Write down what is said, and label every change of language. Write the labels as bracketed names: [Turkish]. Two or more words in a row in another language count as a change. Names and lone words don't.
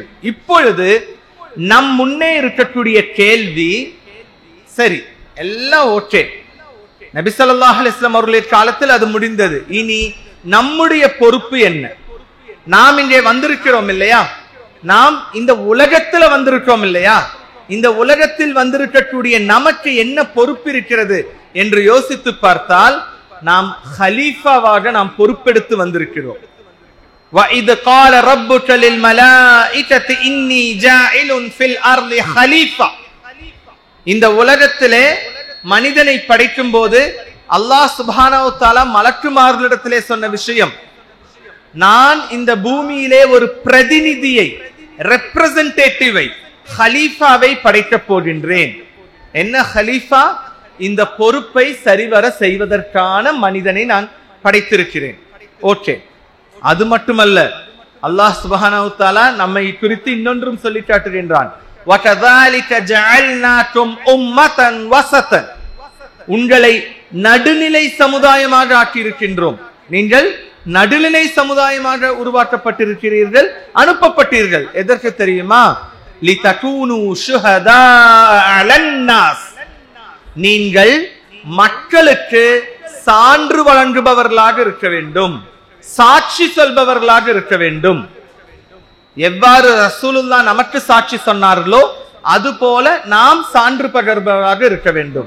[Tamil] இப்பொழுது நம் முன்னே இருக்கக்கூடிய கேள்வி, சரி எல்லாம் ஓகே, நபி [Arabic] صلى الله عليه وسلم [Tamil] அவர்களுடைய காலத்தில் அது முடிந்தது, இனி நம்முடைய பொறுப்பு என்ன? நாம் இங்கே வந்திருக்கிறோம் இல்லையா? நாம் இந்த உலகத்துல வந்திருக்கோம் இல்லையா? இந்த உலகத்தில் வந்திருக்கக்கூடிய நமக்கு என்ன பொறுப்பு இருக்கிறது என்று யோசித்து பார்த்தால் நாம் ஹலீஃபாவாக நாம் பொறுப்பெடுத்து வந்திருக்கிறோம். [Arabic] وَإِذْ قَالَ رَبُّكَ لِلْمَلَائِكَةِ إِنِّي جَاعِلٌ فِي الْأَرْضِ خَلِيفَةً. [Tamil] இந்த உலகத்திலே மனிதனை படைக்கும் போது [Arabic] الله سبحانه وتعالى [Tamil] மலக்குமார்களிடத்திலே சொன்ன விஷயம், நான் இந்த பூமியிலே ஒரு பிரதிநிதியை, ரெப்ரசன்டேட்டிவை, ஹலீஃபாவை படைக்கப் போகின்றேன். என்ன ஹலீஃபா? இந்த பொறுப்பை சரிவர செய்வதற்கான மனிதனை நான் படைத்திருக்கிறேன். ஓகே, அது மட்டுமல்ல, [Arabic] الله سبحانه وتعالى [Tamil] நம்மை குறித்து இன்னொன்றும் சொல்லி காட்டுகின்றான், [Arabic] وَكَذَلِكَ جَعَلْنَاكُمْ أُمَّةً وَسَطًا. [Tamil] உங்களை நடுநிலை சமுதாயமாக ஆக்கியிருக்கின்றோம். நீங்கள் நடுநிலை சமுதாயமாக உருவாக்கப்பட்டிருக்கிறீர்கள், அனுப்பப்பட்டீர்கள். எதற்கு தெரியுமா? [Arabic] لِتَكُونُوا شُهَدَاءَ عَلَى النَّاسِ. [Tamil] நீங்கள் மக்களுக்கு சான்று வழங்குபவர்களாக இருக்க வேண்டும், சாட்சி சொல்பவர்களாக இருக்க வேண்டும். எவ்வாறு ரசூலுல்லாஹ் நமக்கு சாட்சி சொன்னார்களோ அதுபோல நாம் சான்று பகர்பவராக இருக்க வேண்டும்.